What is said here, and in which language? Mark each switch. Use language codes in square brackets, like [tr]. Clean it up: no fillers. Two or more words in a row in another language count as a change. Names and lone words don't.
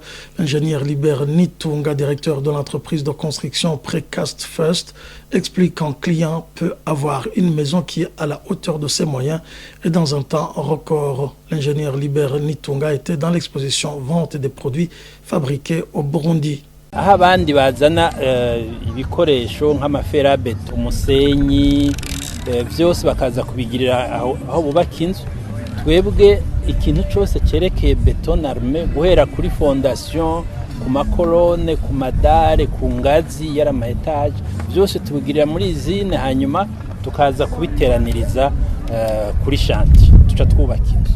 [fr] L'ingénieur Liber Nitunga, directeur de l'entreprise de construction Precast First, explique qu'un client peut avoir une maison qui est à la hauteur de ses moyens et dans un temps record. L'ingénieur Liber Nitunga était dans l'exposition Vente des produits fabriqués au Burundi. [rn] Aho abandi bazana ibikoresho nk'amaferabeto, umusenyi, byose bakaza kubigirira aho bubaka inzu, twebwe ikintu cyose cyerekeye [fr] beton arme [rn] guhera kuri fondation, ku makolone, ku madare, ku ngazi y'ama etage, byose tubigirira muri izine, hanyuma tukaza kubiteraniriza kuri chantier tuca twubaka inzu.